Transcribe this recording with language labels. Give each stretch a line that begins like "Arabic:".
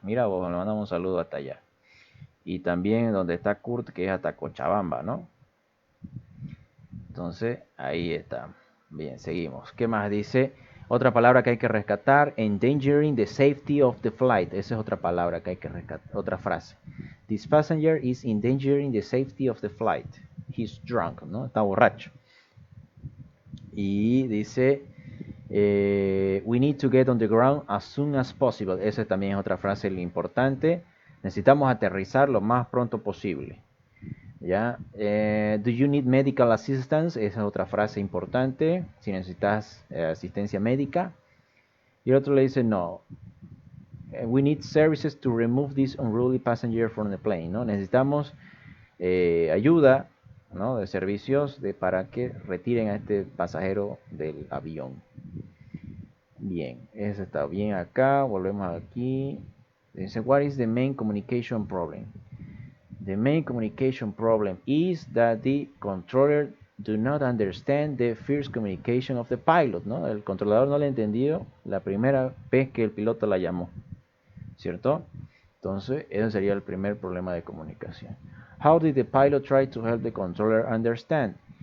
Spanish: Mira vos, le mandamos un saludo hasta allá. Y también donde está Kurt, que es hasta Cochabamba, ¿no? Entonces, ahí está. Bien, seguimos. ¿Qué más dice? Otra palabra que hay que rescatar,
English: endangering the safety of the flight.
Spanish: Esa es otra palabra que hay que rescatar, otra frase.
English: This passenger is endangering the safety of the flight. He's drunk,
Spanish: ¿no? Está borracho. Y dice,
English: we need to get on the ground as soon as possible.
Spanish: Esa también es otra frase importante. Necesitamos aterrizar lo más pronto posible. ¿Ya?
English: Do you need medical assistance?
Spanish: Esa es otra frase importante. Si necesitas asistencia médica. Y el otro le dice, no.
English: We need services to remove this unruly passenger from the plane.
Spanish: ¿No? Necesitamos ayuda, ¿no? De servicios para que retiren a este pasajero del avión. Bien, eso está bien acá. Volvemos aquí. Dice,
English: what is the main communication problem? The main communication problem is that the controller do not understand the first communication of the pilot, ¿no?
Spanish: El controlador no le ha entendido la primera vez que el piloto la llamó, ¿cierto? Entonces, ese sería el primer problema de comunicación.
English: How did the pilot try to help the controller understand?